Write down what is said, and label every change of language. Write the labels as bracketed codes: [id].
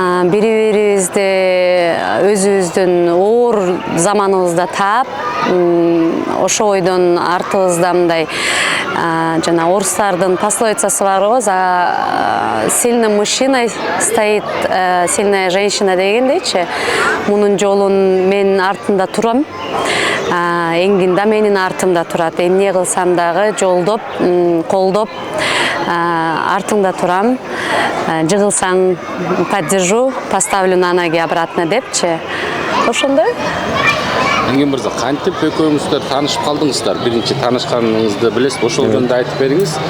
[ky] Бири-бирибизди өзүбүздүн оор заманыбызда таап, ошо ойдон артыбызда мындай жана орустардын пословицасы барбы, [ru] за сильным мужчиной стоит сильная женщина [ky] дегендейчи. Мунун жолун мен артында турам. Эңдин да менин артымда турат. Эмне кылсам дагы жолдоп, колдоп артыңда турам. Жыгылсаң [ru] поддержу, поставлю на ноги обратно [ky] депчи. Ошондой. Энген мырза, кантип экөөңүздөр таанышып калдыңыздар? Биринчи таанышканыңызды билесиз, ошол жөнүндө айтып бериңиz.